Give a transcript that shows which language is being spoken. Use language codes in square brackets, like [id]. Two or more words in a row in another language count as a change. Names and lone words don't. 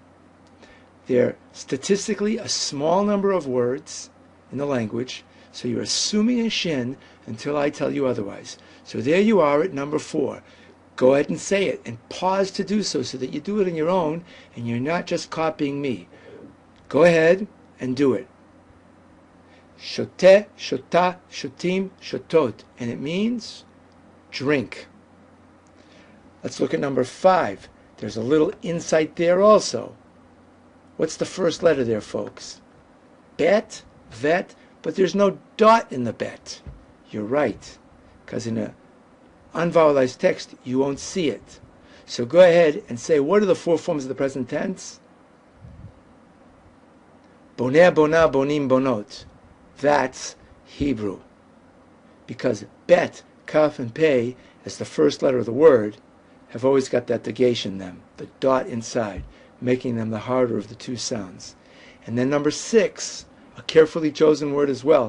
[en] They're statistically a small number of words in the language, so you're assuming a shin until I tell you otherwise. So there you are at number 4. Go ahead and say it, and pause to do so that you do it on your own and you're not just copying me. Go ahead and do it. [he] שותה, שותה, שותים, שותות. [en] And it means drink. Let's look at number 5. There's a little insight there also. What's the first letter there, folks? Bet, vet, but there's no dot in the bet. You're right, because in a unvowelized text, you won't see it. So go ahead and say, what are the 4 forms of the present tense? [he] בונה, בונה, בונים, בונות. [en] That's Hebrew. Because bet, kaf, and pei, as the first letter of the word, have always got that negation in them, the dot inside, making them the harder of the 2 sounds. And then number 6, a carefully chosen word as well.